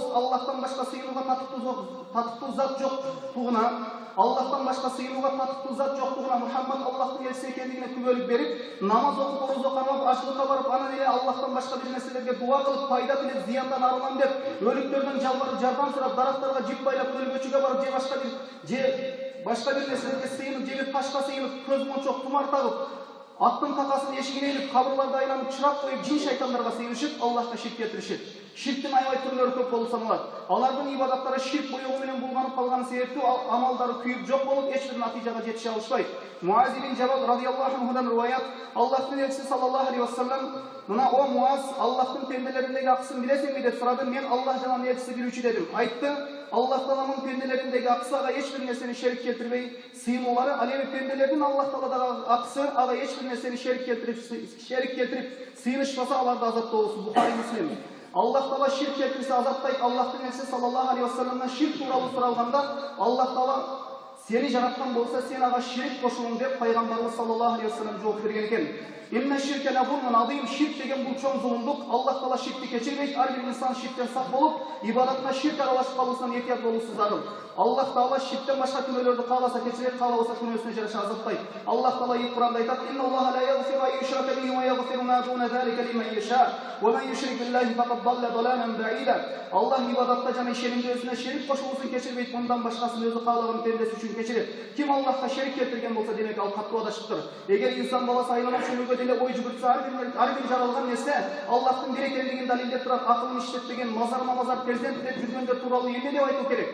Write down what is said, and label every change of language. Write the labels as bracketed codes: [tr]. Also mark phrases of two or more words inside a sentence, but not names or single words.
[ky] Аллахтан башка сыйынууга татыктуу зат жоктугуна, Аллахтан башка сыйынууга татыктуу зат жоктугуна, Мухаммад Аллахтын элчиси экендигине күбөлүк берип, намаз окуп, орозо кармап, ачылыкка барып, анан эле Аллахтан башка бир нерселерге дуа кылып, пайда тилеп, зыяндан арылам деп, өлүктөрдөн жардам сурап, дарактарга жип байлап, өлгөчүгө барып, башка бир нерселерге сыйынып, же ташка сыйынып, көз мончок, тумар тагып, аттын какасын эшигине илип, кабырларды айланып, чырак коюп, жин шайтандарга сыйынышып, Аллахка ширк келтиришет. Ширктин аябай түрлөрү көп болуп саналат. Алардын ибадаттары ширк буюгу менен булганып калган себептүү амалдары күйүп жок болуп, эч бир натыйжага жетише алышпайт. Муаз ибн Жабал радыйаллаху анхудан риваят, Аллахтын элчиси [ar] صلى الله عليه وسلم, [ky] мына о Муаз, Аллахтын пенделериндеги акысын билесиңби деп сурады. Мен Аллах жана анын элчиси билүүчү дедим. Айтты, Аллах Тааланын пенделериндеги акысы ага эч бир нерсени шерик келтирбей сыйынуулары, ал эми пенделердин Аллах Тааладагы акысы ага эч бир нерсени шерик келтирип сыйынышпаса, аларды азаптоосу. Бухари, Муслим. Аллах Таала ширк келтирсе азаптайт. Аллахтын элчиси [ar] صلى الله عليه و [ky] салламдан ширк тууралуу суралганда, Аллах Таала сени жараткан болса, сен ага ширк кошуң деп пайгамбарыбыз [ar] صلى الله عليه وسلم [ky] жооп берген экен. [ar] إن الشرك لظلم عظيم, [ky] ширк деген бул чоң зулумдук. Аллах Таала ширкти кечирбейт. Ар бир инсан ширктен сак болуп, ибадатка ширк аралашып калуусунан этият болуусу зарыл. Аллах Таала ширктен башка күнөөлөрдү кааласа кечирет, каалабаса күнөөсүнө жараша азаптайт. Аллах Таала Кур'анда айтат: [ar] "إن الله لا يغفر أن يشرك به ويغفر ما دون ذلك لمن يشاء ومن يشرك بالله فقد ضل ضلالا بعيدا." [ky] Аллах ибадатта жана ишенимде өзүнө шерик кошуусун кечирбейт, мындан башкасын өзү каалаган пендеси үчүн кечирет. Ким Аллахка шерик келтирген болсо, демек ал катуу адашыптыр. Эгер инсан баласы айланып чүнүгө деле ой жүгүртсө, ар бир жаралган нерсе Аллахтын бир экендигин далилдеп турат, акылын иштетпеген мазар перзент деп жүргөндөр тууралуу эмне деп айтуу керек?